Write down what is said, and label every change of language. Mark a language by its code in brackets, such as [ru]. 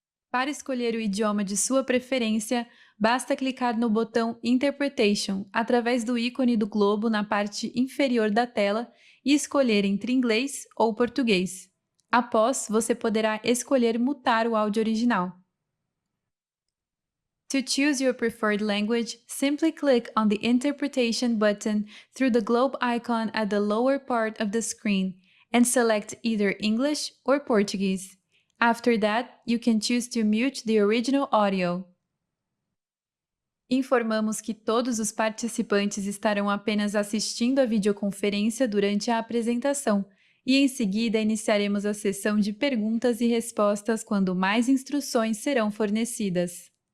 [pt] Para escolher o idioma de sua preferência, basta clicar no botão Interpretation através do ícone do globo na parte inferior da tela e escolher entre inglês ou português. Após, você poderá escolher mutar o áudio original. [en] To choose your preferred language, simply click on the Interpretation button through the globe icon at the lower part of the screen and select either English or Portuguese. After that, you can choose to mute the original audio. [pt] Informamos que todos os participantes estarão apenas assistindo a videoconferência durante a apresentação e em seguida iniciaremos a sessão de perguntas e respostas quando mais instruções serão fornecidas.